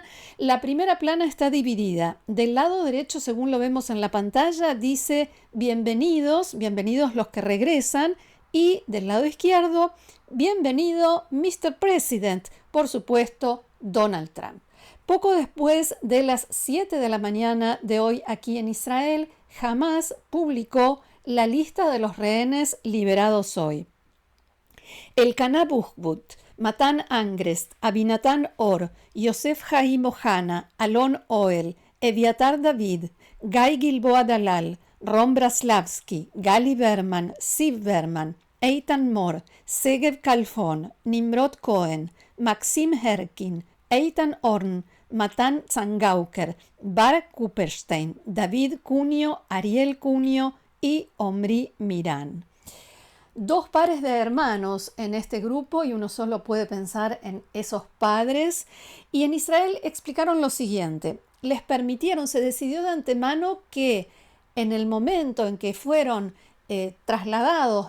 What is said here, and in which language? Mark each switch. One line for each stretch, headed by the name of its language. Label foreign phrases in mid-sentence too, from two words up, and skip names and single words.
Spanish: La primera plana está dividida. Del lado derecho, según lo vemos en la pantalla, dice bienvenidos, bienvenidos los que regresan, y del lado izquierdo, bienvenido Mr. President, por supuesto Donald Trump. Poco después de las 7 de la mañana de hoy aquí en Israel, Hamás publicó la lista de los rehenes liberados hoy. Elkanah Buchbut, Matan Angrest, Abinatan Or, Yosef Haim Ohana, Alon Oel, Eviatar David, Guy Gilboa Dalal, Ron Braslavsky, Gali Berman, Siv Berman, Eitan Mor, Segev Kalfon, Nimrod Cohen, Maxim Herkin, Eitan Orn, Matan Zangauker, Barak Kupperstein, David Cunio, Ariel Cunio y Omri Miran. 2 pares de hermanos en este grupo y uno solo puede pensar en esos padres. Y en Israel explicaron lo siguiente: les permitieron, se decidió de antemano que en el momento en que fueron trasladados